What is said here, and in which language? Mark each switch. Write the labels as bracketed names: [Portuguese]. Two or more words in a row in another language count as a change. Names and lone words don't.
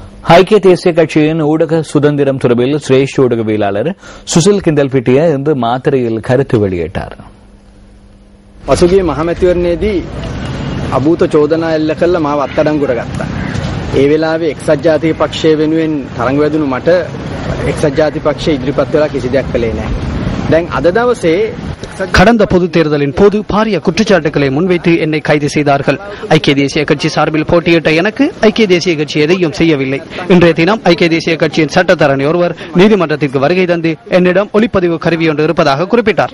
[Tamil] ஐக்கிய தேசிய கட்சியின் ஊடக சுதந்திரம் தொடர்பில் சிரேஷ்ட ஊடகவியலாளர் சுசில் கிந்தல்பிட்டிய இன்று மாத்திரையில் கருத்து வெளியிட்டார். [Sinhala] පසුගිය මහමැතිවරණයේදී අභූත චෝදනා එල්ල කළ මාව අත්අඩංගුවට ගත්තා. ඒ වෙලාවේ එක්සත් ජාතික පක්ෂය වෙනුවෙන් තරඟ වැදුණු මට එක්සත් ජාතික පක්ෂය ඉදිරිපත් වෙලා කිසි දෙයක් කළේ නැහැ. දැන් අද දවසේ [Tamil] கடந்த பொதுத் தேர்தலின் போது பாரிய குற்றச்சாட்டுகளை முன்வைத்து என்னை கைது செய்தார்கள். ஐக்கிய தேசிய கட்சி சார்பில் போட்டியிட்ட எனக்கு ஐக்கிய தேசிய கட்சி எதையும் செய்யவில்லை. இன்றைய தினம் ஐக்கிய தேசிய கட்சியின் சட்டத்தரணி ஒருவர் நீதிமன்றத்திற்கு வருகை தந்து என்னிடம் ஒளிப்பதிவு கருவி ஒன்று இருப்பதாக குறிப்பிட்டார்.